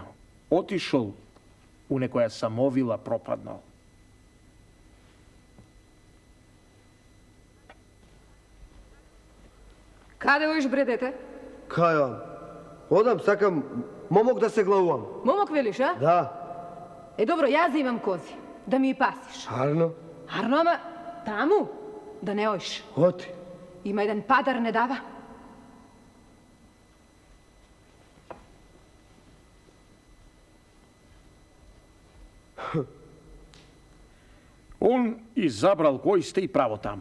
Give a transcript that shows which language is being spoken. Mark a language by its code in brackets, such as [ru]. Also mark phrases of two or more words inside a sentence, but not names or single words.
[mk] Отишол у некоја самовила пропаднал. Каде оиш, бре, дете? Кај одам? Одам, сакам момок да се главувам. Момок велиш, а? Да. Е добро, ја имам кози, да ми пасиш. Arno, Arno, ама таму, да не оиш. oti. Има еден падар не дава. Он изабрал кој сте и право таму.